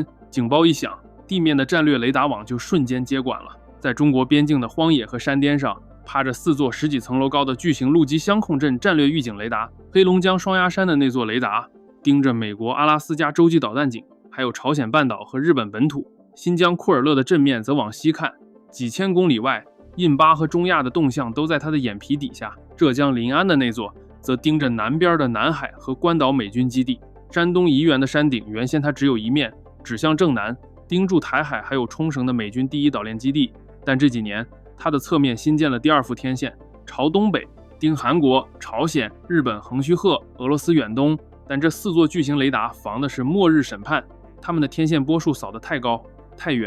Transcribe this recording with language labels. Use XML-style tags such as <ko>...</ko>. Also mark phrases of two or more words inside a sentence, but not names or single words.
<zh>警報一響，地面的戰略雷達網就瞬間接管了。在中國邊境的荒野和山巔上，趴着4座10幾層樓高的巨型陸基相控陣戰略預警雷達。黑龍江雙鴨山的那座雷達盯着美國阿拉斯加洲際導彈井，還有朝鮮半島和日本本土。新疆庫爾勒的陣面則往西看，幾千公里外，印巴和中亞的動向都在他的眼皮底下。浙江臨安的那座則盯着南邊的南海和關島美軍基地。山東沂源的山頂原先它只有一面，指向正南，盯住台海還有沖繩的美軍第一島鏈基地。但這幾年，它的側面新建了第2副天線，朝東北盯韓國、朝鮮、日本橫須賀、俄羅斯遠東。但這4座巨型雷達防的是末日審判，它們的天線波數掃得太高太遠。</zh>